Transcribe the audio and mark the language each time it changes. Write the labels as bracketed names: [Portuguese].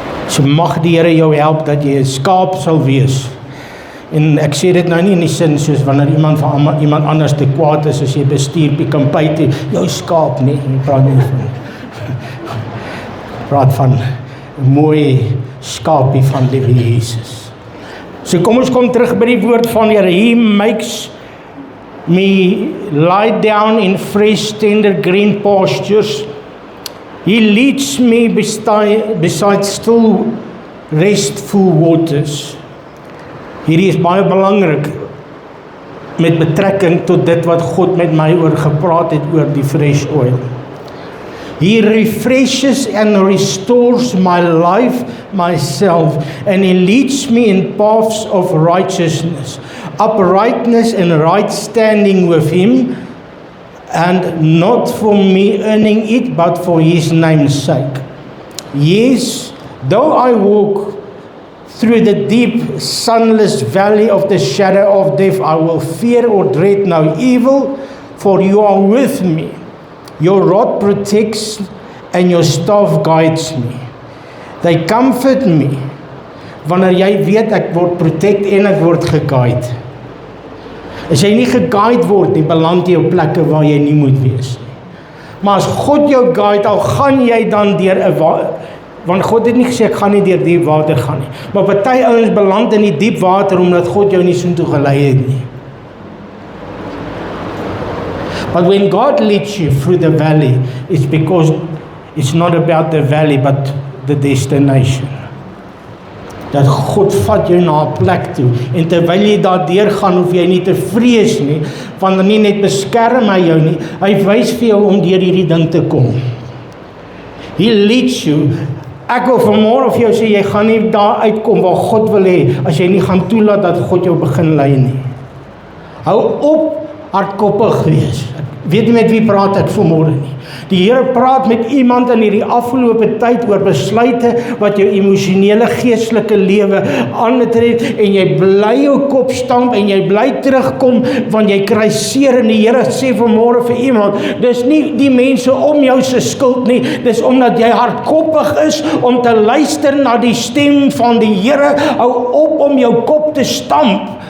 [Afrikaans] So mag die Here jou help dat jy 'n skaap sal wees. En ek sê dit nou nie in die sin soos wanneer iemand van iemand anders te kwaad is as jy bestuur Pick-n-Pay jou skaap nie. Ek praat nie van praat van 'n mooi skaapie van liewe Jesus. So kom ons kom terug by die woord van die Here. [English] He makes me lie down in fresh tender green pastures. He leads me beside still restful waters. [Afrikaans] Hierdie is baie belangrik met betrekking tot dit wat God met my oor gepraat het oor die fresh oil. [English] He refreshes and restores my life, myself, and He leads me in paths of righteousness, uprightness and right standing with Him, and not for me earning it, but for His name's sake. Yes, though I walk through the deep, sunless valley of the shadow of death, I will fear or dread no evil, for you are with me. Your rod protects and your staff guides me. They comfort me. [Afrikaans] Wanneer jy weet ek word protect en ek word geguide. As jy nie geguide word nie, beland jy op plekke waar jy nie moet wees nie. Maar as God jou guide, al gaan jy dan deur 'n want God het nie gesê ek gaan nie deur diep water gaan nie. Maar party ouens beland in die diep water omdat God jou nie soontoe gelei het nie. [English] But when God leads you through the valley, it's because it's not about the valley but the destination. [Afrikaans] Dat God vat jou na 'n plek toe en terwyl jy daar deur gaan hoef jy nie te vrees nie, want nie net beskerm hy jou nie, hy wys vir jou om deur hierdie ding te kom. [English] He leads you. [Afrikaans] Ek wil vanmôre vir jou sê, jy gaan nie daar uitkom waar God wil hê, as jy nie gaan toelaat dat God jou begin lei nie. Hou op hardkoppig wees. Ek weet nie met wie praat ek vanmôre nie. Die Here praat met iemand in hierdie afgelope tyd oor besluite wat jou emosionele geestelike lewe aantrek en jy bly jou kop stamp en jy bly terugkom want jy kry seer en die Here sê vanmôre vir iemand, dis nie die mense om jou se skuld nie, dis omdat jy hardkoppig is om te luister na die stem van die Here. Hou op om jou kop te stamp.